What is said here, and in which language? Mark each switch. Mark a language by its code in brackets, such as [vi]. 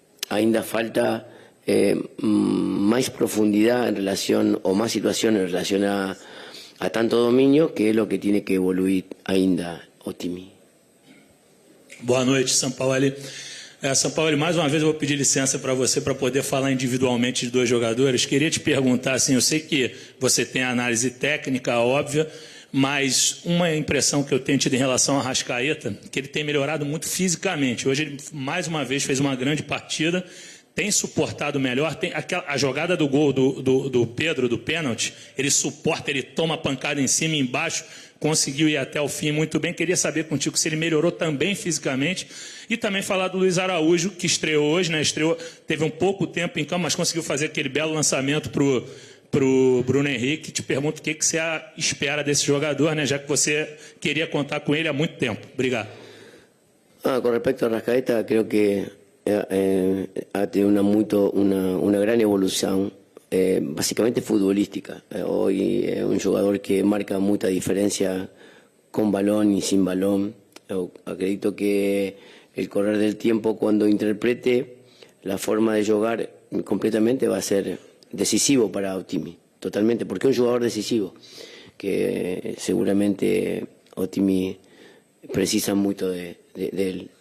[es] Ainda falta más profundidad en relación, o más situación en relación a tanto dominio, que es lo que tiene que evoluir ainda Otimi. [pt] Boa noite, Sampaoli. Sampaoli, mais uma vez eu vou pedir licença para você para poder falar individualmente de dois jogadores. Queria te perguntar, assim, eu sei que você tem a análise técnica óbvia, mas uma impressão que eu tenho tido em relação ao Arrascaeta, que ele tem melhorado muito fisicamente. Hoje ele, mais uma vez, fez uma grande partida, tem suportado melhor, tem a jogada do gol do Pedro, do pênalti, ele suporta, ele toma pancada em cima e embaixo, conseguiu ir até o fim muito bem. Queria saber contigo se ele melhorou também fisicamente. E também falar do Luiz Araújo, que estreou hoje, né? Teve um pouco tempo em campo, mas conseguiu fazer aquele belo lançamento pro Bruno Henrique. Te pergunto o que você espera desse jogador, né? Já que você queria contar com ele há muito tempo. Obrigado. [es] Con respecto a Arrascaeta, creo que ha tenido una gran evolución, básicamente futbolística. Hoy es un jugador que marca mucha diferencia con balón y sin balón. Yo acredito que el correr del tiempo, cuando interprete la forma de jugar completamente, va a ser decisivo para Otimi, totalmente, porque es un jugador decisivo, que seguramente Otimi precisa mucho de él.